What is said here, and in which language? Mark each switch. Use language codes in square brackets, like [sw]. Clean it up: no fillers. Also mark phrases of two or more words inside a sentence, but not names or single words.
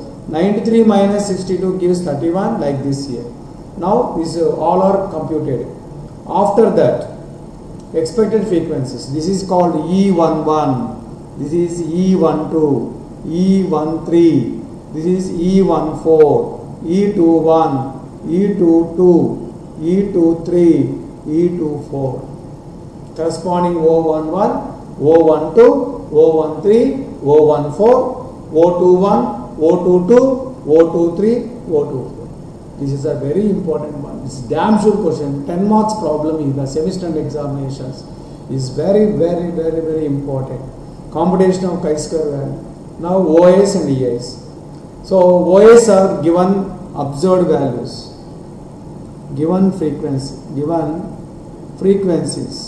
[en] 93 minus 62 gives 31, like this here. Now these all are computed. After that, expected frequencies. This is called E11. This is E12, E13. This is E14, E21, E22, E23, E24. Corresponding O11, O12, O13, O14, O21, O22, O23, O24. This is a very important one. This is damn sure question. 10 marks problem in the semester examinations is very important. Computation of chi-square value. Now OS and ES. So OS are given observed values, given frequencies.